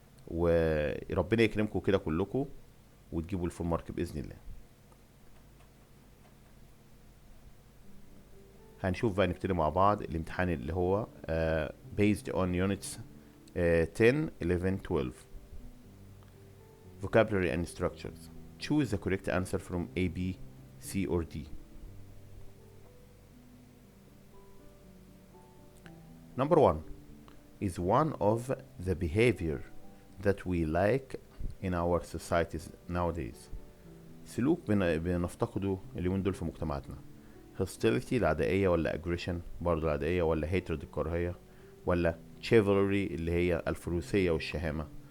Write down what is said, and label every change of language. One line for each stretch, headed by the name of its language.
Arabic: وربنا يكرمكم كده كلكم وتجيبوا الفول مارك باذن الله. هنشوف بقى نبتدي مع بعض الامتحان اللي هو
English: based on units 10 11 12 vocabulary and structures. Choose the correct answer from A, B, C or D. Number 1 is one of the behavior that we like in our societies nowadays.
Arabic: سلوك بنفتقده اليومين دول في مجتمعاتنا. hostility العدائية ولا aggression برضه العدائية ولا hatred الكراهية ولا chivalry اللي هي الفروسية والشهامة.